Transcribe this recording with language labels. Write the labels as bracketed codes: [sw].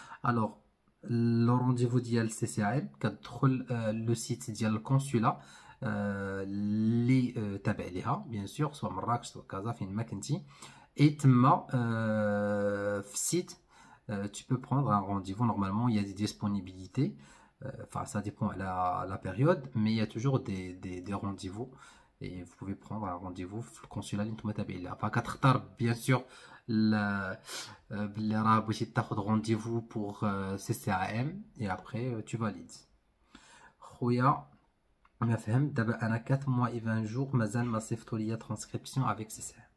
[ar] الوغ لو رونديفو ديال سي سي ام كتدخل لو سيت ديال الكونسولا اللي تابع ليها بيان سور، سواء مراكش سواء كازا فين ما كنتي، اي تما في السيت [fr] tu peux prendre un rendez-vous. Normalement il y a des disponibilités, enfin ça dépend à la période, mais il y a toujours des rendez-vous et vous pouvez prendre un rendez-vous [ar] في الكونسولا اللي نتوما تابعين ليها. فكتختار بيان سور باللي راه بغيتي تاخذ رونديفو بور سي سي ام [fr] et après tu valides. [ar] خويا ما فهمت دابا انا [fr] 4 mois et 20 jours [ar] مازال ما صيفطوا ليا ترانسكريبسيون افيك سي سي.